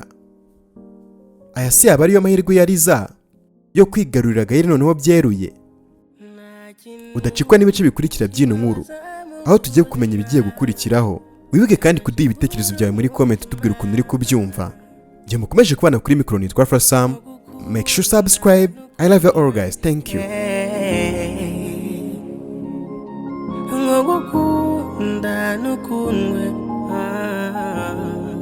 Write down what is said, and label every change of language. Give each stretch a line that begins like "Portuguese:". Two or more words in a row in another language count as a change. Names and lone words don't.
Kinyarwanda: Aya si yaba ariyo mahirwe ya Liza yo kwigarurira Gael noneho byeruye? Udacikwa n'ibice bikurikira by'ino nkuru aho tugiye kumenya ibigiye gukurikiraho. Wibuke kandi kuduha ibitekerezo byawe muri comment utubwira ukuntu uri kubyumva. Njye mukomeje kubana kuri mikoro nitwa Samu.
English: Make sure subscribe. I love you all guys. Thank you.
Kinyarwanda: Ngokukunda nukundwe